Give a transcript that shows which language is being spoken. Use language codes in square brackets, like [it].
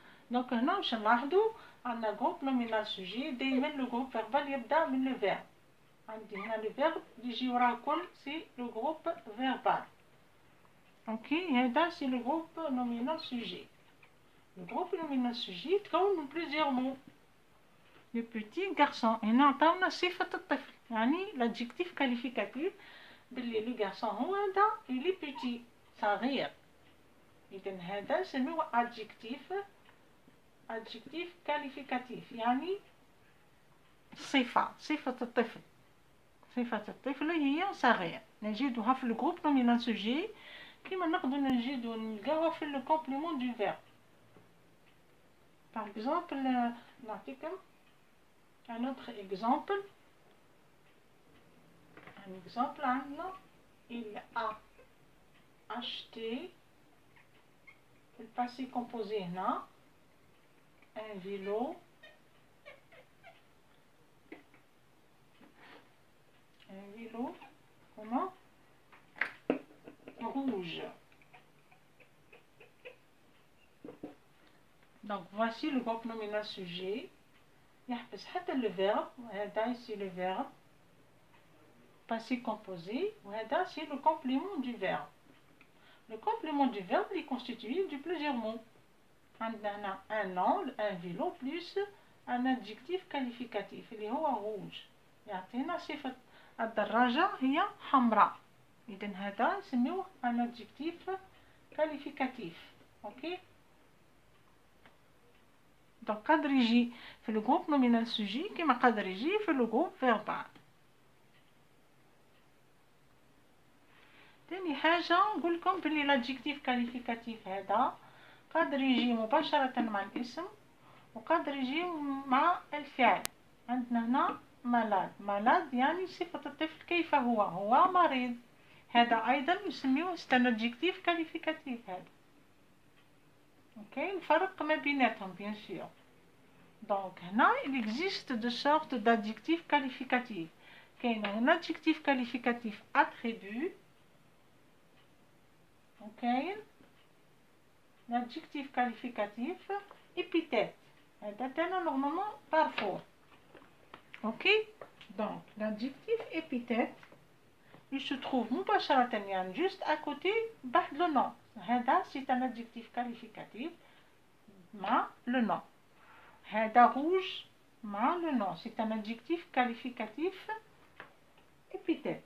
[ar] donc هنا باش نلاحظوا عندنا groupe nominal sujet. دائما لو groupe verbal يبدا من لو verbe. عندي هنا لو verbe اللي يجي وراه الكل سي لو groupe verbal. اوكي، هذا سي لو groupe nominal sujet. [fr] le groupe nominal sujet يتكون من plusieurs mots. [ar] le petit garçon هنا عطاونا صفة الطفل، يعني l'adjectif qualificatif باللي لو garçon هو هذا [fr] il est petit [ar] صغير. إذا هذا نسميوه adjectif qualificatif، يعني صفة الطفل. صفة الطفل هي صغير. نجدها في الجروب نومينال سوجي كما نقدر نلقاوها في لو كومبليمون دو فيرب. [fr] par exemple نعطيكم un autre exemple. un exemple عندنا il a acheté في الباسي كومبوزي هنا un vélo comment rouge. donc voici le groupe nominal sujet. [ar] يحبس حتى [fr] le verbe، وهذا ici le verbe passé composé، وهذا c'est le complément du verbe. le complément du verbe est constitué de plusieurs mots. [ar] عندنا هنا [fr] un nom un vélo plus un adjectif qualificatif [ar] اللي هو rouge، يعطينا صفة الدراجة هي حمراء. إذا هذا نسميوه un adjectif qualificatif. اوكي، دونك قادر يجي في لو جروب نومينال سوجي كما قادر يجي في لو جروب فيربال. تاني حاجة نقولكم بلي l'adjectif qualificatif هذا قادر يجي مباشرة مع الاسم وقادر يجي مع الفعل. عندنا هنا malade يعني صفة الطفل كيف هو مريض. هذا أيضا يسميوه un adjectif qualificatif. هذا اوكي، الفرق ما بيناتهم bien sûr. [fr] donc هنا il existe deux sortes d'adjectifs qualificatifs. كاين un adjectif qualificatif attribut وكاين l'adjectif qualificatif épithète. [ar] هذا تانا normalement parfois. [fr] ok donc l'adjectif épithète il se trouve [ar] مباشرة يعني [fr] juste à côté بعد le nom. هذا c'est un adjectif qualificatif مع le nom. هذا rouge مع le nom c'est un adjectif qualificatif épithète.